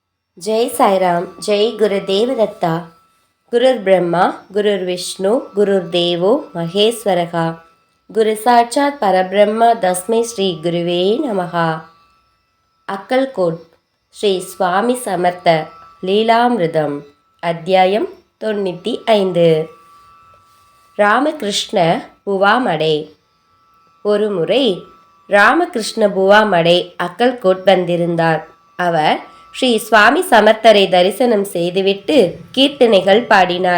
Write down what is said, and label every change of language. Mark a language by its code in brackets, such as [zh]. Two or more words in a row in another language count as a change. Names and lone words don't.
[hi] जय साईराम। जय गुरुदेव दत्ता। [sa] गुरुर् ब्रह्मा गुरुर्विष्णु गुरुर्देवो महेश्वरः। गुरु साक्षात् परब्रह्म तस्मै श्री गुरुवे नमः। [ta] अक्कलकोट श्री स्वामी समर्थ லீலாமிருதம் அத்தியாயம் 95. ராமகிருஷ்ண புவாமடை. ஒருமுறை ராமகிருஷ்ண புவாமடை அக்கல்கோட் வந்திருந்தார். அவர் ஸ்ரீ சுவாமி சமர்த்தரை தரிசனம் செய்துவிட்டு கீர்த்தனைகள் பாடினார்.